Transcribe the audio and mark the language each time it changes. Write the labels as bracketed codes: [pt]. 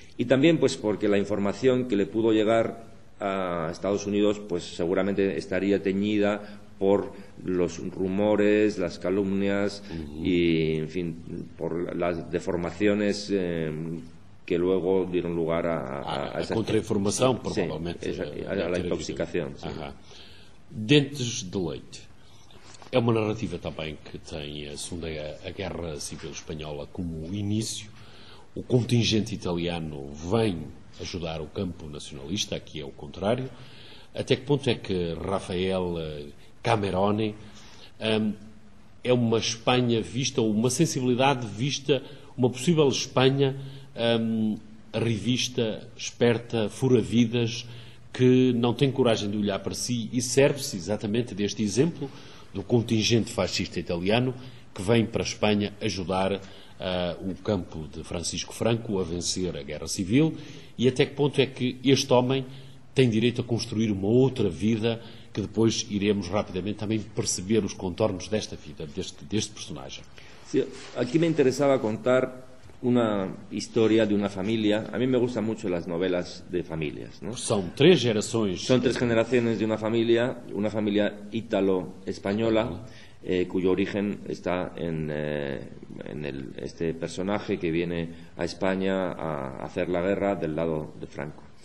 [es] Y también pues porque la información que le pudo llegar a Estados Unidos pues seguramente estaría teñida por los rumores, las calumnias y, en fin, por las deformaciones que luego dieron lugar a [pt] contrainformação, provavelmente. A intoxicação. Dentes de Leite é uma narrativa também que tem a Segunda Guerra Civil Espanhola como início. O contingente italiano vem ajudar o campo nacionalista, aqui é o contrário. Até que ponto é que Rafael Camerone é uma Espanha vista, ou uma sensibilidade vista, uma possível Espanha a revista esperta, fura-vidas, que não tem coragem de olhar para si, e serve-se exatamente deste exemplo do contingente fascista italiano que vem para a Espanha ajudar o campo de Francisco Franco a vencer a Guerra Civil? E até que ponto é que este homem tem direito a construir uma outra vida, que depois iremos rapidamente também perceber os contornos desta vida, deste personagem? Sim, aqui me interessava [es] contar una historia de una familia. A mí me gustan mucho las novelas de familias, ¿no? Son tres generaciones. Son tres generaciones de una familia ítalo-española, cuyo origen está en este personaje que viene a España a hacer la guerra del lado de Franco.